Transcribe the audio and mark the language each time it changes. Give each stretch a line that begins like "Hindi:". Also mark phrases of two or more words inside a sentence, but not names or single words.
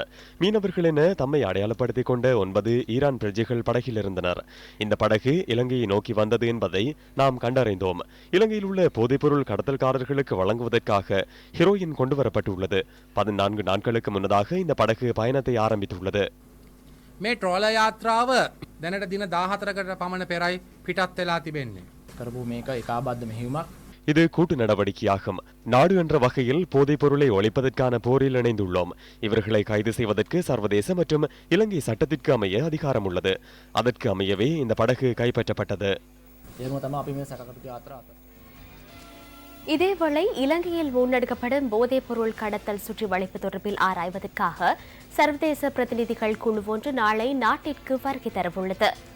Tamil: மீனவர்கள் என தம்மை அடையாளப்படுத்திக் கொண்ட 9 ஈரான் பிரஜைகள் படகில் இருந்தனர். இந்த படகு இலங்கையை நோக்கி வந்தது என்பதை நாம் கண்டறிந்தோம். இலங்கையில் உள்ள போதைப்பொருள் கடத்தல்காரர்களுக்கு வழங்குவதற்காக ஹெரோயின் கொண்டுவரப்பட்டுள்ளது. 14 நாட்களுக்கு முன்னதாக இந்த படகு பயணத்தை ஆரம்பித்துள்ளது.
Sinhala: මේ ට්‍රෝල යාත්‍රාව දැනට දින 14කට පමණ පෙරයි පිටත් වෙලා තිබෙන්නේ. කරපු මේක ඒකාබද්ධ මෙහෙයුමක්.
Tamil: இது கூட்டு நடவடிக்கையாகும். நாடு என்ற வகையில் போதைப் பொருளை ஒழிப்பதற்கான போரில் இணைந்துள்ளோம். இவர்களை கைது செய்வதற்கு சர்வதேச மற்றும் இலங்கை சட்டத்திற்கு அமைய அதிகாரம் உள்ளது. அதற்கு அமையவே இந்த படகு கைப்பற்றப்பட்டது. இதேவேளை இலங்கையில் முன்னெடுக்கப்படும் போதைப் பொருள் கடத்தல் சுற்றி வளைப்பு தொடர்பில் ஆராய்வதற்காக சர்வதேச பிரதிநிதிகள் குழு ஒன்று நாளை நாட்டிற்கு வருகை தரவுள்ளது.